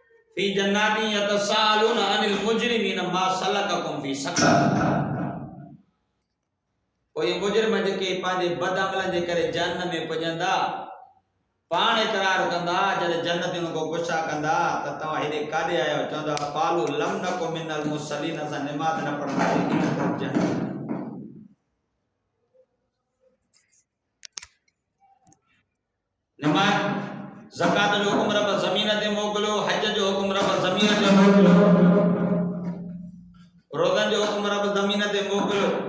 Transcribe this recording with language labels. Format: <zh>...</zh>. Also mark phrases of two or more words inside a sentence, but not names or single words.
<ar>في جنات يتساءلون عن المجرمين ما سلككم في سقر.</ar> <sd>कोई मुजरिम जेके पंहिंजे बद अमलन जे करे जहन्नम में पुॼंदा पाण इकरार कंदा जॾहिं जन्नतियुनि को गुस्सा कंदा त तव्हां हेॾे काॾे आया आहियो, चवंदा</sd> <ar>قالوا لم نك من المصلين,</ar> <sd>असां निमाज़ न पढ़ंदासीं। निमाज़ ज़कात जो हुकुम रब ज़मीन ते मोकिलियो, हज जो हुकुम रब ज़मीन ते मोकिलियो, रोज़नि जो हुकुम रब ज़मीन ते मोकिलियो।</sd>